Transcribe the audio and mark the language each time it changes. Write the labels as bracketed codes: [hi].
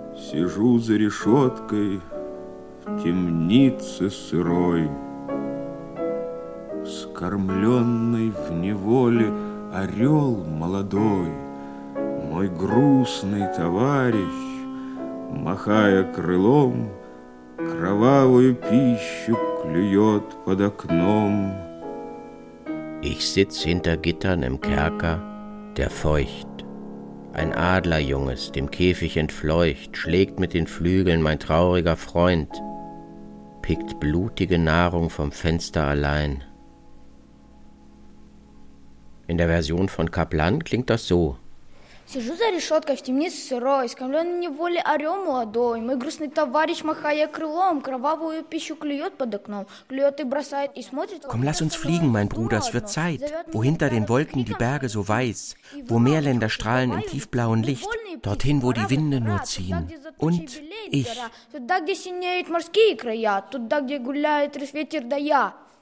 [ru] Сижу за решеткой в темнице сырой, скормленный в неволе орел молодой, мой грустный товарищ, махая крылом, кровавую пищу клюет под окном. [de] Ich sitz hinter Gittern im Kerker, der feucht. Ein Adlerjunges, dem Käfig entfleucht, schlägt mit den Flügeln mein trauriger Freund, pickt blutige Nahrung vom Fenster allein. In der Version von Kaplan klingt das so. [ru] Сижу за решеткой в темнице сырой, скамленный неволе орел молодой. Мой грустный товарищ, махая крылом, кровавую пищу клюет под окном, клюет и бросает и смотрит. [de] Komm, lass uns fliegen, mein Bruder, es wird Zeit, wo hinter den Wolken die Berge so weiß, wo Meerländer strahlen im tiefblauen Licht, dorthin, wo die Winde nur ziehen. Und ich. [ru] Туда, где синеют морские края, туда, где гуляет ветер, да я.